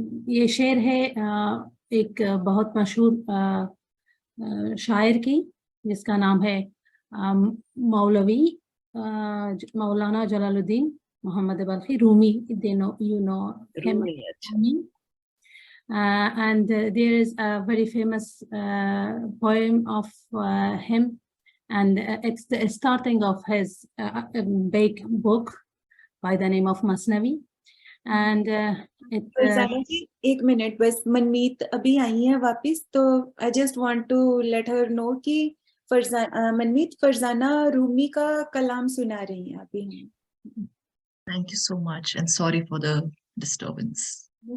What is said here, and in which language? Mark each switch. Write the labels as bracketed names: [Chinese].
[Hindi] ये शेर है एक बहुत मशहूर शायर की, जिसका नाम है मौलवी मौलाना Jalaluddin Mohammad Balkhi Rumi, [English] you know him. [Hindi] Rumi, अच्छा. [English] And there is a very famous poem of him, and it's the starting of his big book by the name of Masnavi. And [Hindi] Farzana जी एक मिनट बस, मनमीत अभी आई है वापस, तो [English] I just want to let her know [Hindi] कि मनमीत फरजाना रूमी का कलाम सुना रही हैं अभी हम. [English] Thank you so much and sorry for the disturbance.